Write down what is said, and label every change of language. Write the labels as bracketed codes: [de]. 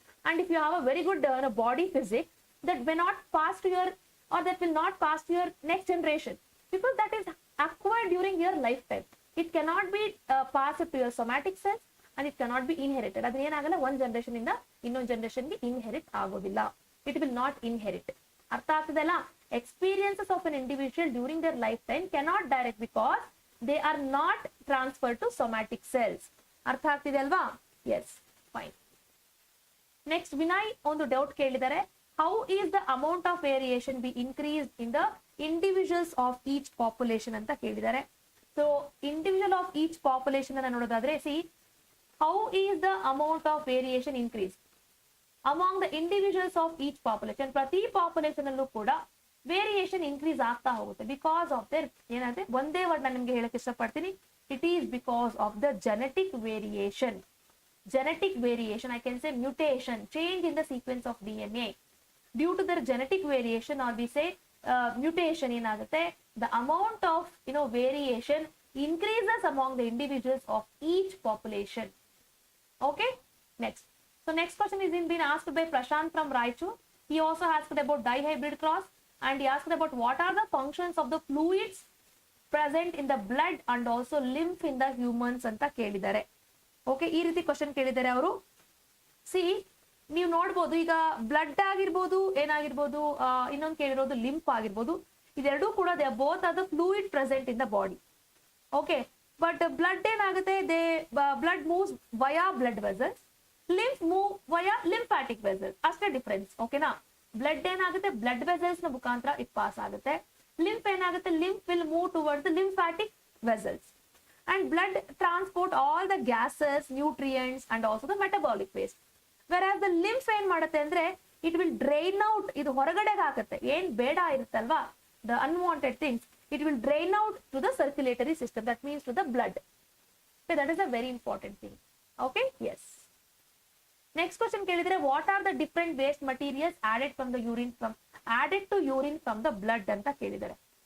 [en] And if you have a very good body physique, that may not pass to your or that will not pass to your next generation, because that is acquired during your lifetime. It cannot be passed to your somatic cells and it cannot be inherited. [kn] ಅದು ಏನಾಗಲ್ಲ, ಒಂದು generation ಇಂದ ಇನ್ನೊಂದು generation ಗೆ inherit ಆಗೋದಿಲ್ಲ. [en] It will not inherit. [kn] ಅರ್ಥ ಆಗ್ತದಲ್ಲ. [en] Experiences of an individual during their lifetime cannot direct because they are not transferred to somatic cells. [kn] ಅರ್ಥ ಆಗ್ತಿದೆ ಅಲ್ವಾ? [en] Yes, fine. [kn] Next, ವಿನಯ್ ಒಂದು ಡೌಟ್ ಕೇಳಿದ್ದಾರೆ. [en] How is the amount of variation be increased in the individuals of each population [kn] ಅಂತ ಕೇಳಿದ್ದಾರೆ. [en] So individual of each population [kn] ಅನ್ನ ನೋಡೋದಾದ್ರೆ, [en] see how is the amount of variation increased among the individuals of each population. [kn] ಪ್ರತಿ population ಅಲ್ಲೂ ಕೂಡ variation increase ಆಗ್ತಾ ಹೋಗುತ್ತೆ because of their ಏನಾದ್ರೆ ಒಂದೇ ವರ್ಡ್ ನಾನು ನಿಮ್ಗೆ ಹೇಳಕ್ ಇಷ್ಟಪಡ್ತೀನಿ. [en] It is because of the genetic variation. Genetic variation, I can say mutation, change in the sequence of DNA. Due to their genetic variation, or we say mutation [kn] ಏನಾಗುತ್ತೆ, [en] the amount of variation increases among the individuals of each population. Okay, next. So next question is been asked by Prashant from Raichur. He also asked about dihybrid cross, and he asked about what are the functions of the fluids present in the blood and also lymph in the humans [kn] ಅಂತ ಕೇಳಿದ್ದಾರೆ. Okay, ಈ ರೀತಿ question ಕೇಳಿದ್ದಾರೆ ಅವರು. C ನೀವು ನೋಡ್ಬೋದು, ಈಗ blood ಆಗಿರ್ಬೋದು, ಏನಾಗಿರ್ಬೋದು, ಇನ್ನೊಂದು ಕೇಳಿರೋದು ಲಿಂಫ್ ಆಗಿರ್ಬೋದು, ಇದೆರಡೂ ಕೂಡ [en] They both are the fluid present in the body. Okay, but blood ಏನಾಗುತ್ತೆ, blood moves via blood vessels, lymph move via lymphatic vessels, ಅಷ್ಟೇ difference. ಓಕೆನಾ? [kn] ಬ್ಲಡ್ ಏನಾಗುತ್ತೆ, ಬ್ಲಡ್ ವೆಸಲ್ಸ್ ನ ಮುಖಾಂತರ ಇಟ್ ಪಾಸ್ ಆಗುತ್ತೆ. ಲಿಂಫ್ ಏನಾಗುತ್ತೆ, [en] Lymph will move towards the lymphatic vessels. And blood transport all the gases, nutrients and also the metabolic waste. Whereas the lymph [kn] ಏನ್ ಮಾಡುತ್ತೆ ಅಂದ್ರೆ, [en] it will drain out, [kn] ಇದು ಹೊರಗಡೆಗೆ ಹಾಕುತ್ತೆ. ಏನ್ ಬೇಡ ಇರುತ್ತಲ್ವಾ, [en] the unwanted things, it will drain out to the circulatory system. That means to the blood. Okay, that is a very important thing. Okay, yes. Next question [kn] kelidire, [en] what are the different waste materials added to urine from the blood [kn] anta kelidare.